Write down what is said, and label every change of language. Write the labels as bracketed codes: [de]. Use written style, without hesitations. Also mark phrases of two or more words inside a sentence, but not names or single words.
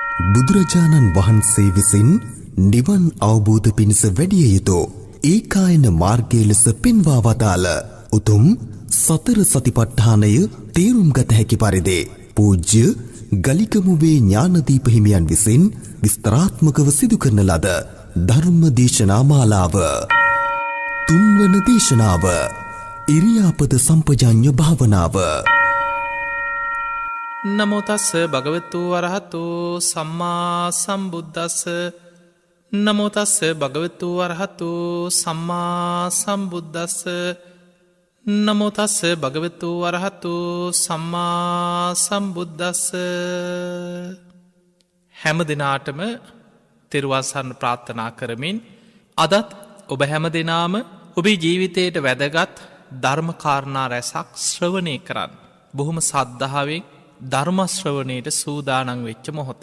[si] බුදුරජාණන් වහන්සේ විසින් නිවන් අවබෝධ පිණිස වැඩිය යුතු ඒකායන මාර්ගය ලෙස පෙන්වා වදාළ උතුම් සතර සතිපට්ඨානය තේරුම් ගත හැකි පරිදි පූජ්‍ය ගලිකමුවේ ඥානදීප හිමියන් විසින් විස්තරාත්මකව සිදු කරන ලද ධර්ම දේශනා මාලාව. තුන්වන දේශනාව [pi] ඉරියාපද සම්පජාඤ්ඤ [si] භාවනාව. [pi] නමෝ තස්ස භගවතු වරහතු සම්මා සම්බුද්දස්ස. නමෝ තස්ස භගවතු වරහතු සම්මා සම්බුද්දස්ස. නමෝ තස්ස භගවතු වරහතු සම්මා සම්බුද්දස්ස. [si] හැම දිනාටම තෙරුවන් සරණ ප්‍රාර්ථනා කරමින් අදත් ඔබ හැම දිනාම ඔබේ ජීවිතයට වැදගත් ධර්ම කාරණා රැසක් ශ්‍රවණය කරන්න. බොහොම සද්ධාවෙන් ධර්ම ශ්‍රවණයට සූදානම් වෙච්ච මොහොත.